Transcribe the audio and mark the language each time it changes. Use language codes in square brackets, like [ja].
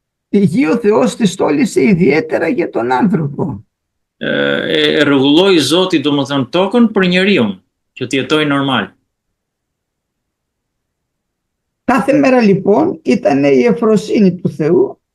[el] Τη γη ο Θεός τη στόλισε ιδιαίτερα για τον άνθρωπο. [sq] E rregulloi Zoti domethënë tokën për njeriu, që të jetojë normal. [el] Κάθε μέρα λοιπόν ήταν η ευφροσύνη του Θεού.